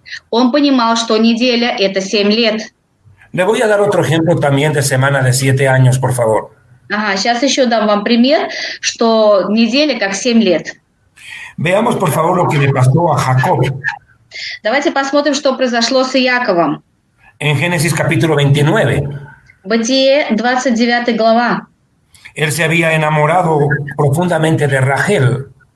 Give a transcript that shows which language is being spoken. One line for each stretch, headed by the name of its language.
Russian: он понимал, что неделя – это 7 лет.
Spanish: Le voy a dar otro ejemplo también de semana de 7 años, por favor.
Russian: Ага, сейчас еще дам вам пример, что неделя как 7 лет.
Spanish: Veamos, por favor, lo que le pasó a Jacob.
Russian: Давайте посмотрим, что произошло с Иаковом.
Spanish: En Génesis capítulo 29.
Russian: Бытие, 29 глава.
Spanish: Él se había enamorado profundamente de Rachel.